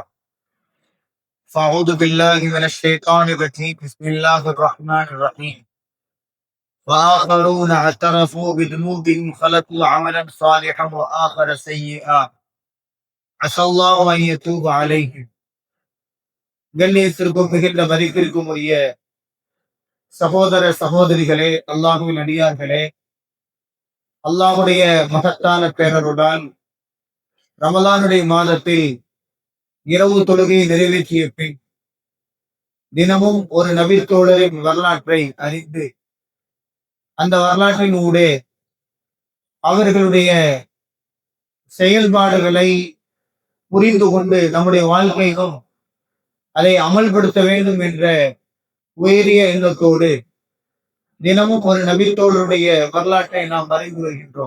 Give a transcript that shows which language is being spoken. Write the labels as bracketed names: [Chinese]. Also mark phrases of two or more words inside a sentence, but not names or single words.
[Arabic] فأعوذ بالله من الشيطان الرجيم. بسم الله الرحمن الرحيم. وآخرون اعترفوا بذنوبهم خلقوا عملا صالحا وآخر سيئا عسى الله أن يتوب عليهم. [Tamil] கண்ணியத்திற்கும் மிகுந்த மதிப்பிற்கும் உரிய சகோதர சகோதரிகளே, அல்லாஹுவின் அடியார்களே, அல்லாஹுடைய மகத்தான பேரருடன் ரமலானுடைய மாதத்தில் இரவு தொழுகையை நிறைவேற்றிய பின் தினமும் ஒரு நபித்தோழரின் வரலாற்றை அறிந்து அந்த வரலாற்றின் ஊடே அவர்களுடைய செயல்பாடுகளை புரிந்து கொண்டு நம்முடைய வாழ்க்கையிலும் அதை அமல்படுத்த வேண்டும் என்ற உயரிய எண்ணத்தோடு தினமும் ஒரு நபித்தோழருடைய வரலாற்றை நாம் அறிந்து வருகின்றோம்.